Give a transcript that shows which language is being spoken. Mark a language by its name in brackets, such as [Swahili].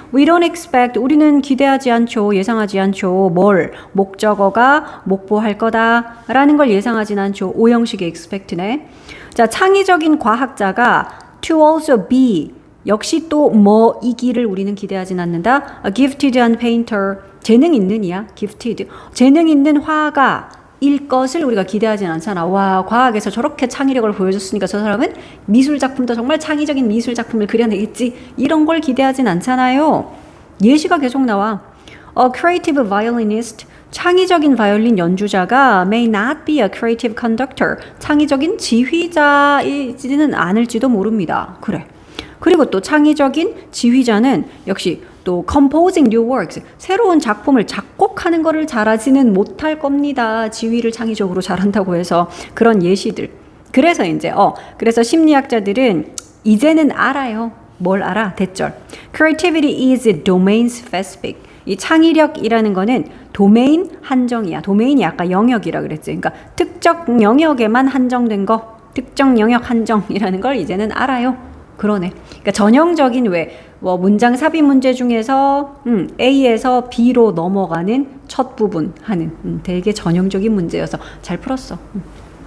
[English] We don't expect. [Korean] 우리는 기대하지 않죠. 예상하지 않죠. 뭘? 목적어가 목보할 거다라는 걸 예상하진 않죠. 오형식의 expect네. 자, 창의적인 과학자가 [English] to also be [Korean] 역시 또 뭐이기를 우리는 기대하진 않는다. [English] A gifted and painter [Korean] 재능 있는 이야. gifted 재능 있는 화가 일 것을 우리가 기대하진 않잖아. 와, 과학에서 저렇게 창의력을 보여줬으니까 저 사람은 미술작품도 정말 창의적인 미술작품을 그려내겠지. 이런 걸 기대하진 않잖아요. 예시가 계속 나와. [English] A creative violinist [Korean] 창의적인 바이올린 연주자가 [English] may not be a creative conductor. [Korean] 창의적인 지휘자이지는 않을지도 모릅니다. 그래. 그리고 또 창의적인 지휘자는 역시 또 [English] composing new works. [Korean] 새로운 작품을 작곡하는 거를 잘하지는 못할 겁니다. 지휘를 창의적으로 잘한다고 해서 그런 예시들. 그래서 이제 그래서 심리학자들은 이제는 알아요. 뭘 알아? 대절. [English] Creativity is domain specific. [Korean] 이 창의력이라는 거는 도메인 한정이야. 도메인이 아까 영역이라 그랬지. 그러니까 특정 영역에만 한정된 거, 특정 영역 한정이라는 걸 이제는 알아요. 그러네. 그러니까 전형적인 뭐 문장 삽입 문제 중에서 A에서 B로 넘어가는 첫 부분 하는 되게 전형적인 문제여서 잘 풀었어.